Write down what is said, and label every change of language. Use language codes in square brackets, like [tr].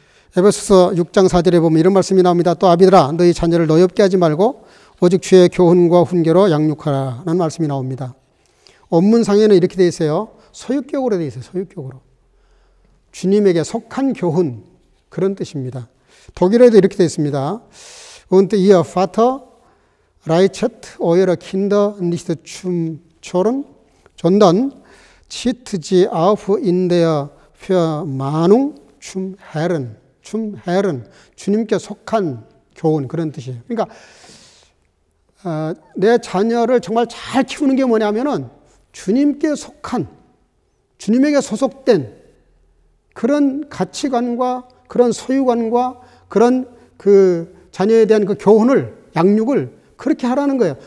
[ko] 에베소서 6장 4절에 보면 이런 말씀이 나옵니다. 또 아비들아, 너희 자녀를 노엽게 하지 말고 오직 주의 교훈과 훈계로 양육하라 라는 말씀이 나옵니다. 원문상에는 이렇게 되어 있어요. 소유격으로 되어 있어요. 소유격으로. 주님에게 속한 교훈, 그런 뜻입니다. 독일어에도 이렇게 되어 있습니다. [de] Und ihr Vater reichet eure Kinder nicht zum Zorn, sondern zieht sie auf in der Vermahnung zum Herrn. zum Herrn, [ko] 주님께 속한 교훈, 그런 뜻이에요. 그러니까 내 자녀를 정말 잘 키우는 게 뭐냐면은 주님께 속한, 주님에게 소속된 그런 가치관과 그런 소유관과 그런 그 자녀에 대한 그 교훈을, 양육을 그렇게 하라는 거예요.